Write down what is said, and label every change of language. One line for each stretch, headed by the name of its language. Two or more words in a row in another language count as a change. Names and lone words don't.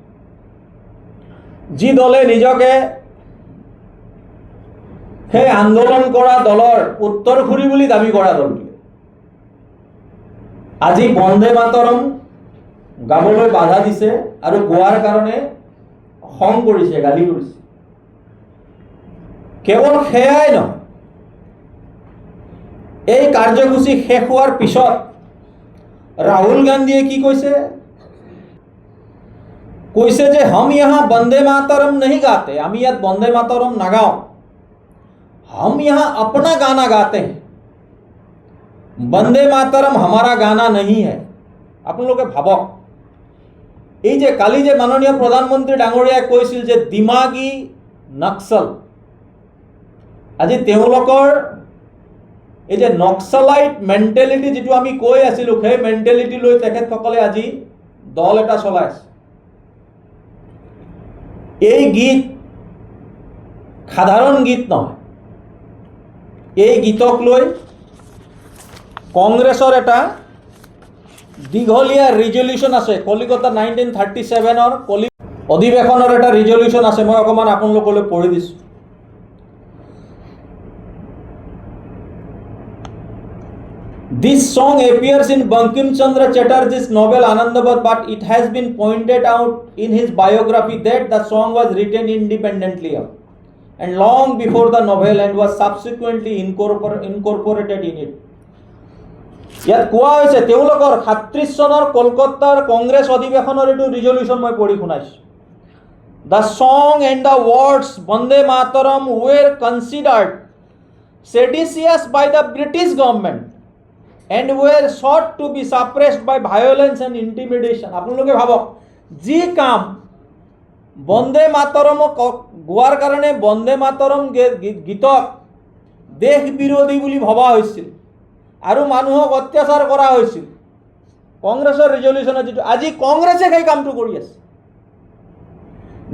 Assamese: যি দলে নিজকে সেই আন্দোলন কৰা দলৰ উত্তৰসূৰী বুলি দাবী কৰা দলটোৱে আজি বন্দে মাতৰম গাবলৈ বাধা দিছে আৰু গোৱাৰ কাৰণে খং কৰিছে, গালি কৰিছে। কেৱল সেয়াই নহয়, এই কাৰ্যসূচী শেষ হোৱাৰ পিছত ৰাহুল গান্ধীয়ে কি কৈছে? কৈছে যে
Hindi: हम यहाँ বন্দে মাতৰম नहीं गाते,
Assamese: আমি ইয়াত বন্দে মাতৰম নাগাওঁ,
Hindi: हम यहाँ अपना गाना गाते हैं, বন্দে মাতৰম हमारा गाना नहीं है।
Assamese: আপোনালোকে ভাবক, এই যে কালি যে মাননীয় প্ৰধানমন্ত্ৰী ডাঙৰীয়াই কৈছিল যে
Hindi: दिमागी नक्सल,
Assamese: আজি তেওঁলোকৰ এই যে
English: naxalite mentality
Assamese: যিটো আমি কৈ আছিলোঁ, সেই মেণ্টেলিটি লৈ তেখেতসকলে আজি দল এটা চলাই আছে। এই গীত সাধাৰণ গীত নহয়, এই গীতক লৈ কংগ্ৰেছৰ এটা দীঘলীয়া ৰিজলিউশ্যন আছে। কলিকতা 1937 অধিৱেশনৰ এটা ৰিজলিউশ্যন আছে, মই অকণমান আপোনালোকলৈ পঢ়ি দিছোঁ।
English: This song appears in Bankim Chandra Chatterjee's novel Anandabad, but it has been pointed out in his biography that the song was written independently and long before the novel and was subsequently incorporated in it.
Assamese: ইয়াত কোৱা হৈছে তেওঁলোকৰ 37 চনৰ কলকাতাৰ কংগ্ৰেছ অধিৱেশনৰ এইটো ৰিজলিউশ্যন মই পঢ়ি শুনাইছোঁ।
English: The song and the words Bande Mataram were considered seditious by the British government and were sought to be suppressed by violence and intimidation.
Assamese: আপোনালোকে ভাবক, যি কাম বন্দে মাতৰম গোৱাৰ কাৰণে বন্দে মাতৰম গীতক দেশ বিৰোধী বুলি ভবা হৈছিল আৰু মানুহক অত্যাচাৰ কৰা হৈছিল, কংগ্ৰেছৰ ৰিজলিউশ্যনত যিটো আজি কংগ্ৰেছে সেই কামটো কৰি আছে।